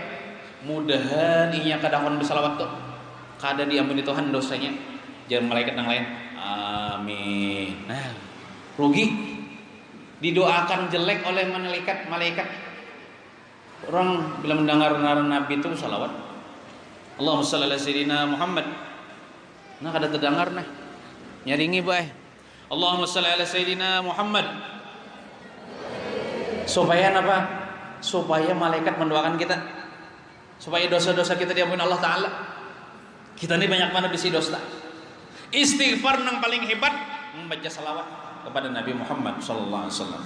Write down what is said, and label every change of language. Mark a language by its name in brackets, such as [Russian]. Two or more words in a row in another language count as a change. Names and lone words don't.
[Banjar] Mudahan inya kadangkon bersalawat tuh kada diampuni Tuhan dosanya. [Indonesian] Jangan malaikat yang lain amin. Nah, rugi didoakan jelek oleh malaikat. Orang bila mendengar Nabi itu salawat [Arabic] اللهم صل على سيدنا محمد, [Banjar] nah kada terdengar nah nyaringi bae [Arabic] اللهم صل على سيدنا محمد, [Indonesian] supaya apa? Supaya malaikat mendoakan kita, supaya dosa-dosa kita diampuni Allah Ta'ala. Kita ini banyak mana bisi dosa. Istighfar yang paling hebat membaca salawat kepada Nabi Muhammad [Arabic] صلى الله عليه وسلم.